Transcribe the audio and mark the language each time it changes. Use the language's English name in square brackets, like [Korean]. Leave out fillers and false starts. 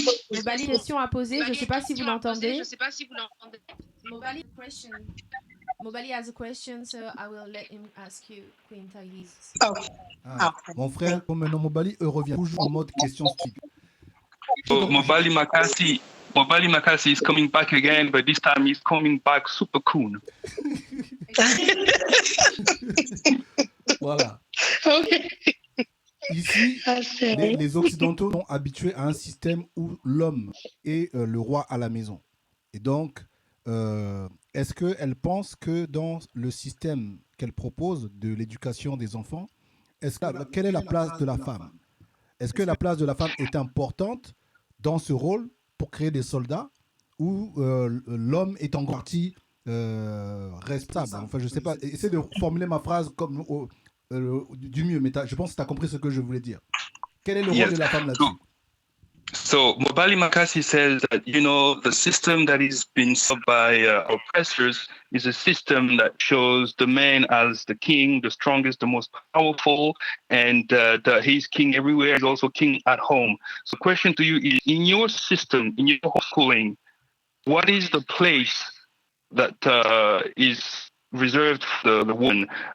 [French] Mobali, question à poser. Je ne sais pas si vous l'entendez. Mobali, question. [English] Mobali has a question, so I will let him ask you, Queen Taese. [French] Mon frère, comme maintenant Mobali, revient toujours en mode question stricte. [English] So Mobali Makasi is coming back again, but this time he's coming back super cool. [French] Voilà. [English] Okay. [French] Ici, les Occidentaux sont habitués à un système où l'homme est le roi à la maison. Et donc, est-ce qu'elle pense que dans le système qu'elle propose de l'éducation des enfants, quelle est la place de la femme? Est-ce que la place de la femme est importante dans ce rôle pour créer des soldats, ou l'homme est en partie responsable? Enfin, je ne sais pas. Essaie de formuler ma phrase comme du mieux, mais je pense que tu as compris ce que je voulais dire. Quel est le rôle de la femme là-dessus? [English] So Mobali Makasi says that, the system that is being served by oppressors is a system that shows the man as the king, the strongest, the most powerful, and that he's king everywhere. He's also king at home. So the question to you is, in your system, in your homeschooling, what is the place that is reserved for the woman?